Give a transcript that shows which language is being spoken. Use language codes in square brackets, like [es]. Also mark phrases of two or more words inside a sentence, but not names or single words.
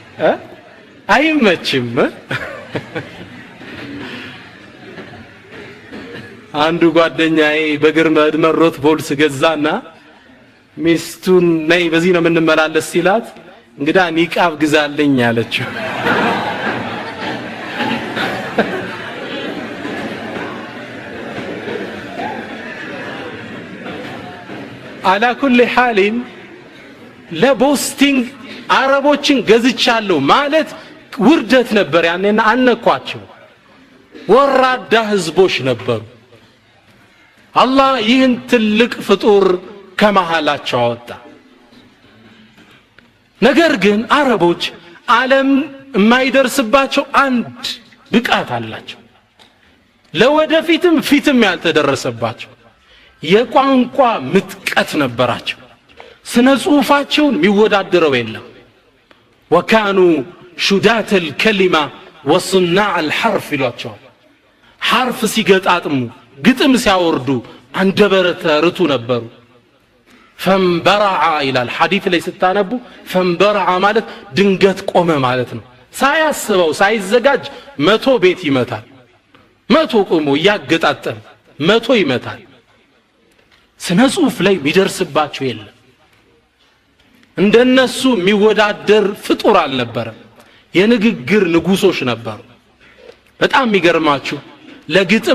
[am] አይመችም አንዱ ጓደኛዬ በግርመድ መሮት ቮልስ ገዛና ሚስቱን ነይ በዚህ ነው የምንመላለስ ሲላት እንግዳ ኒቃብ ግዛልኝ አለችው [ar] على كل حال [am] ለቦስቲንግ አረቦችን ገዝቻለሁ ማለት ውርደት ነበር ያኔና አነኳቸው ወራዳ ህዝቦች ነበሩ አላህ ይህን ትልቅ ፍጡር ከመሃላቸው አወጣ ነገር ግን አረቦች ዓለም የማይደርስባቸው አንድ ብቃት አላቸው ለወደፊትም ፊትም ያልተደረሰባቸው የቋንቋ ምጥቀት ነበራቸው ስነ ጽሁፋቸውን የሚወዳደረው የለም [ar] وكانوا شدات الكلمه وصناع الحرف [am] ይሏቸው حرف ሲገጣጥሙ ግጥም ሲያወርዱ አንደበረተ ርቱ ነበሩ [ar] فانبرع الى الحديث [am] ላይ ስታነቡ فانبرع ማለት ድንገት ቆመ ማለት ነው ሳያስበው ሳይዘጋጅ 100 ቤት ይመታል 100 ቆሞ ያገጣጠም 100 ይመታል ስነ ጽሁፍ ላይ የሚደርስባቸው የለም እንደነሱ የሚወዳደር ፍጡር አልነበረም የንግግር ንጉሶች ነበሩ በጣም የሚገርማችሁ ለግጥም